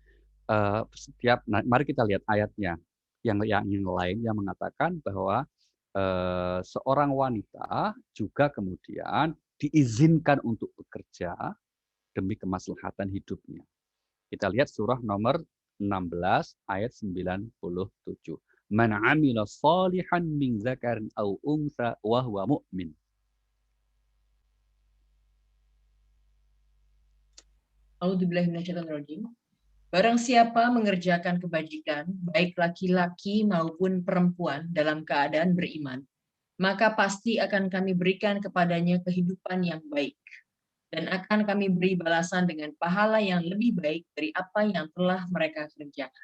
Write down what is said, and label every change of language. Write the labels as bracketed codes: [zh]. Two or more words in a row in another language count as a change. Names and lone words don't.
[id] Mari kita lihat ayatnya yang lain yang mengatakan bahwa seorang wanita juga kemudian diizinkan untuk bekerja demi kemaslahatan hidupnya. Kita lihat surah nomor 16 ayat 97. [ar] مَنْ عَمِلَ صَالِحًا مِنْ ذَكَرٍ أَوْ أُنْثَىٰ وَهُوَ مُؤْمِنٌ. أعوذ بالله من الشيطان الرجيم. [id] Barang siapa mengerjakan kebajikan, baik laki-laki maupun perempuan dalam keadaan beriman, maka pasti akan kami berikan kepadanya kehidupan yang baik. Dan akan kami beri balasan dengan pahala yang lebih baik dari apa yang telah mereka kerjakan.